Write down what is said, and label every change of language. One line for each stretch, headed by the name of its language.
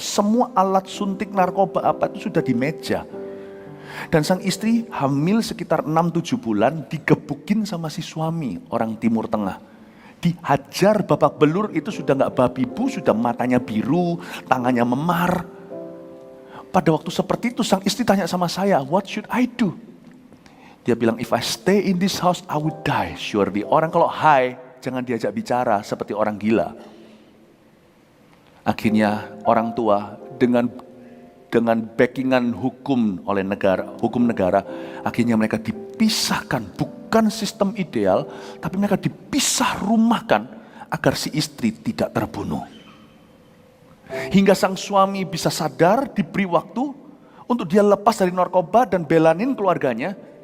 Indonesian: Semua alat suntik narkoba apa itu sudah di meja. Dan sang istri hamil sekitar 6-7 bulan, digebukin sama si suami orang Timur Tengah. Dihajar babak belur, itu sudah nggak babi bu, sudah matanya biru, tangannya memar. Pada waktu seperti itu sang istri tanya sama saya,
English: what should I do?
Indonesian: Dia bilang,
English: if I stay in this house, I would die surely.
Indonesian: Orang kalau high, jangan diajak bicara seperti orang gila. Akhirnya orang tua dengan backingan hukum negara, akhirnya mereka dipisahkan. Bukan sistem ideal, tapi mereka dipisah rumahkan agar si istri tidak terbunuh. Hingga sang suami bisa sadar, diberi waktu untuk dia lepas dari narkoba dan belanin keluarganya.